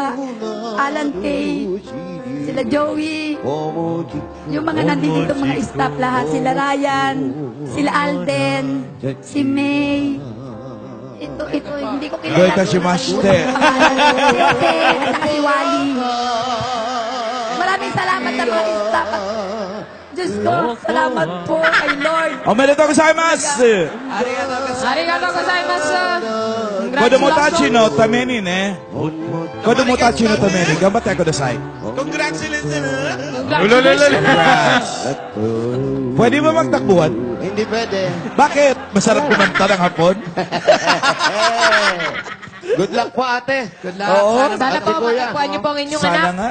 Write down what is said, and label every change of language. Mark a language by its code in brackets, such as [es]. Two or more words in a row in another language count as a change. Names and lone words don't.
[tl] Alan Tay, sila Joey, yung mga nandito mga staff lahat, sila Ryan, sila Alden, si May. Ito, hindi ko kilala. [ja] どういたしまして. [tl] Si Ope, at saka si Wally. Maraming salamat sa mga staff. Diyos ko, salamat po kay Lord. [ja] おめでとうございます. ありがとうございます. 子供たちのためにね. 子供たちのために. 頑張ってください. [en] Congratulations! [tl] Pwede ba magtakbuhan? Hindi pwede. Bakit? Masarap kumanta ng hapon? [en] Good luck [tl] po, ate. [en] Good luck. [tl] Oo. Sana Ate po Kuya. matagpuan niyo po ang inyong Sana anak. nga.